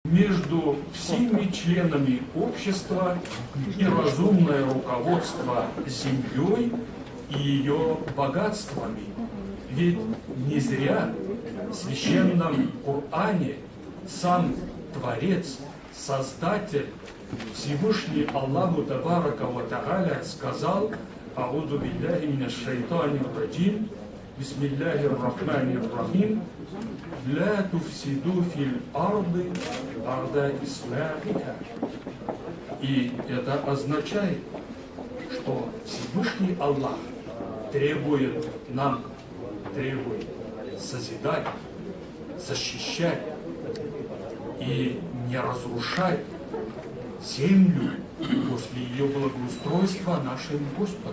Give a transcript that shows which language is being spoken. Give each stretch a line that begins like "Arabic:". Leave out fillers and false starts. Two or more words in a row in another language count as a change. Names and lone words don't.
Russian: между всеми членами общества и разумное руководство землей и ее богатствами. Ведь не зря в священном Коране сам Творец, Создатель, Всевышний
Arabic: الله تبارك وتعالى
Russian: сказал:
Arabic: «أعوذ بالله من الشيطان الرجيم، بسم الله الرحمن الرحيم، لا تفسدوا في الأرض بعد إصلاحها».
Russian: И это означает, что Всевышний Аллах требует созидать, защищать и не разрушать землю после ее благоустройства нашим Господом.